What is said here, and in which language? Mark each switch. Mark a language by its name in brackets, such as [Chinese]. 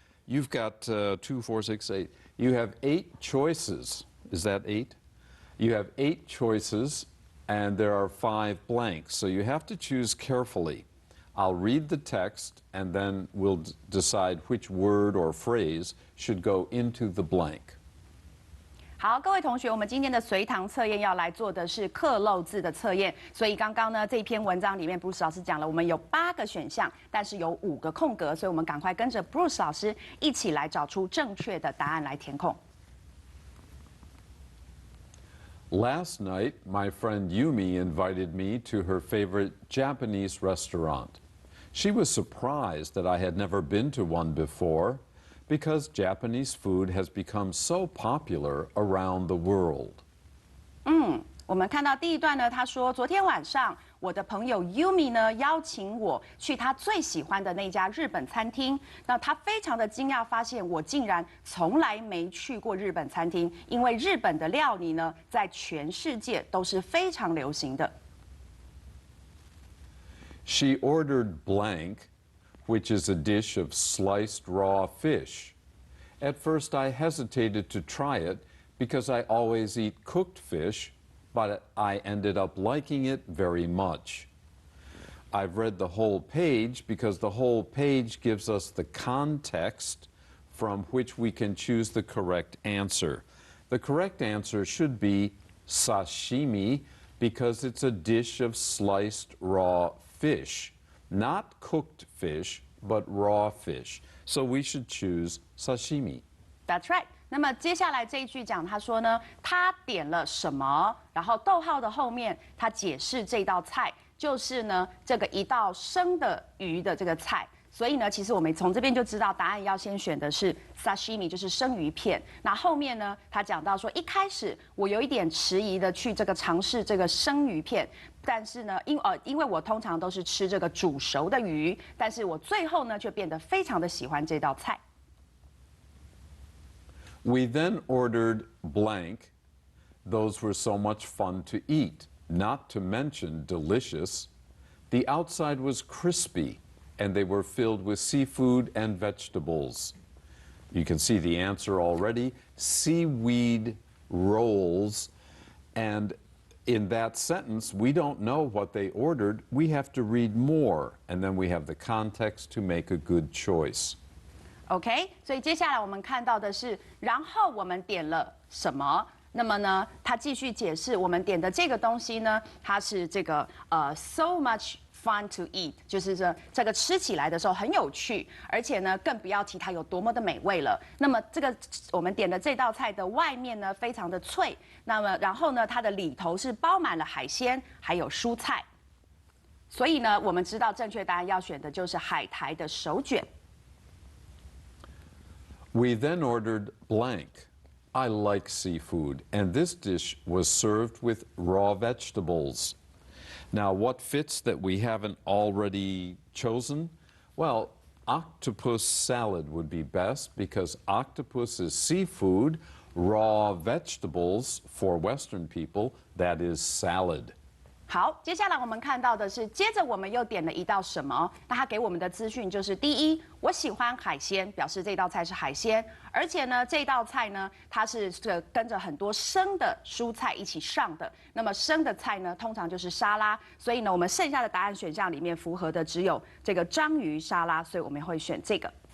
[English] You've got 2, 4, 6, 8. You have 8 choices. Is that 8? You have 8 choices, and there are 5 blanks, so you have to choose carefully. I'll read the text, and then we'll decide which word or phrase should go into the blank. [Chinese] 好，各位同学，我们今天的随堂测验要来做的是刻漏字的测验。所以刚刚呢，这篇文章里面，Bruce 老师讲了，我们有8个选项，但是有5个空格，所以我们赶快跟着 Bruce 老师一起来找出正确的答案来填空。 [English] Last night, my friend Yumi invited me to her favorite Japanese restaurant. She was surprised that I had never been to one before because Japanese food has become so popular around the world. [Chinese] 我们看到第一段呢，他说昨天晚上我的朋友 Yumi 呢邀请我去他最喜欢的那家日本餐厅。那他非常的惊讶，发现我竟然从来没去过日本餐厅，因为日本的料理呢在全世界都是非常流行的。 [English] She ordered blank, which is a dish of sliced raw fish. At first I hesitated to try it because I always eat cooked fish, but I ended up liking it very much. I've read the whole page because the whole page gives us the context from which we can choose the correct answer. The correct answer should be sashimi because it's a dish of sliced raw fish, not cooked fish, but raw fish. So we should choose sashimi. That's right. [Chinese] 那么接下来这一句讲，他说呢，他点了什么？然后逗号的后面，他解释这道菜就是呢，这个一道生的鱼的这个菜。所以呢，其实我们从这边就知道，答案要先选的是 sashimi， 就是生鱼片。那后面呢，他讲到说，一开始我有一点迟疑的去这个尝试这个生鱼片，但是呢，因为我通常都是吃这个煮熟的鱼，但是我最后呢，却变得非常的喜欢这道菜。 [English] We then ordered blank. Those were so much fun to eat, not to mention delicious. The outside was crispy, and they were filled with seafood and vegetables. You can see the answer already, seaweed rolls. And in that sentence, we don't know what they ordered. We have to read more, and then we have the context to make a good choice. [Chinese] OK， 所以接下来我们看到的是，然后我们点了什么？那么呢，他继续解释，我们点的这个东西呢，它是这个 [English] so much fun to eat， [Chinese] 就是这个吃起来的时候很有趣，而且呢，更不要提它有多么的美味了。那么这个我们点的这道菜的外面呢，非常的脆，那么然后呢，它的里头是包满了海鲜，还有蔬菜。所以呢，我们知道正确答案要选的就是海苔的手卷。 [English] We then ordered blank. I like seafood, and this dish was served with raw vegetables. Now, what fits that we haven't already chosen? Well, octopus salad would be best because octopus is seafood, raw vegetables for Western people, that is salad. [Chinese] 好，接下来我们看到的是，接着我们又点了一道什么？那他给我们的资讯就是：第一，我喜欢海鲜，表示这道菜是海鲜，而且呢，这道菜呢，它是跟着很多生的蔬菜一起上的。那么生的菜呢，通常就是沙拉，所以呢，我们剩下的答案选项里面符合的只有这个章鱼沙拉，所以我们会选这个。